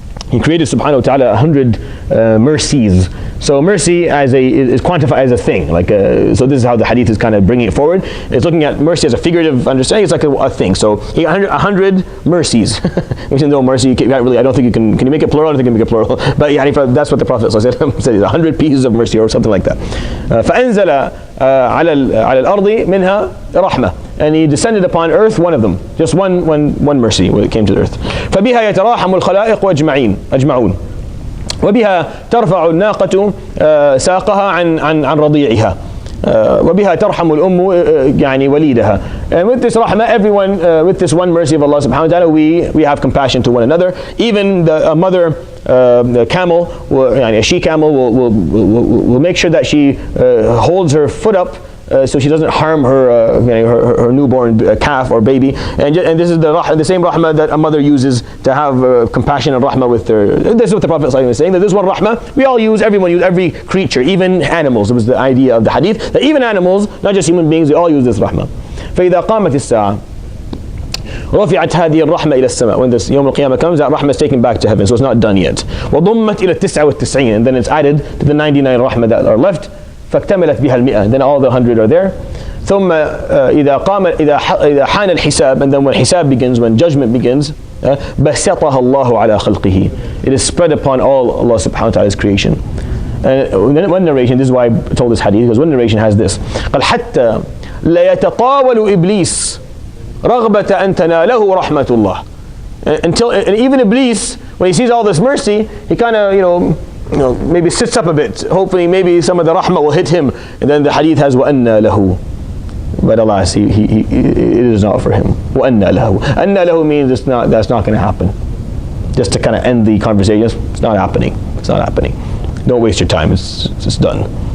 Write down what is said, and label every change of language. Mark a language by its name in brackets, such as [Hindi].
[English] He created subhanahu wa ta'ala 100 mercies. So mercy is quantified as a thing. So this is how the hadith is kind of bringing it forward. It's looking at mercy as a figurative understanding. It's like a thing. So he got 100 mercies. Even though mercy, you can't really, I don't think you can you make it plural? I don't think you can make it plural. But that's what the Prophet said. 100 pieces of mercy or something like that. [Arabic] فَأَنزَلَ على الأرض منها رحمة. [English] And he descended upon earth one of them, just one mercy when it came to the earth. [Arabic] فبها يتراحم الخلائق أجمعون وبها ترفع الناقة ساقها عن رضيعها وبها ترحم الأم يعني وليدها. [English] And with this rahmah, everyone, with this one mercy of Allah subhanahu wa ta'ala, we have compassion to one another. Even a mother camel, a she camel will make sure that she holds her foot up so she doesn't harm her newborn calf or baby. And this is the same rahmah that a mother uses to have compassion and rahmah with her. This is what the Prophet ﷺ is saying, that this one rahmah we all use, everyone use, every creature, even animals. It was the idea of the hadith, that even animals, not just human beings, they all use this rahmah. [Arabic] فإذا قامت الساعة رفعت هذه الرحمة إلى السماء. [English] When this Yawm al-Qiyamah comes, that rahmah is taken back to heaven, so it's not done yet. [Arabic] وضمت إلى 99, [English] and then it's added to the 99 rahmah that are left. [Arabic] فاكتملت بها 100, [English] then all the 100 are there. [Arabic] ثم إذا حان الحساب, [English] and then when hisab begins, when judgment begins, [Arabic] بسطها الله على خلقه. [English] It is spread upon all Allah subhanahu wa ta'ala's creation. And one narration, this is why I told this hadith, because one narration has this. [Arabic] قال حتى لا يتطاول إبليس رغبة أن تناله رحمة الله. [English] Until, and even Iblis, when he sees all this mercy, he kind of, maybe sits up a bit. Hopefully, maybe some of the rahmah will hit him. And then the hadith has [Arabic] وَأَنَّا لَهُ. [English] But alas, it is not for him. [Arabic] وَأَنَّا لَهُ. أَنَّا لَهُ [English] means that's not going to happen. Just to kind of end the conversation, it's not happening. It's not happening. Don't waste your time. It's done.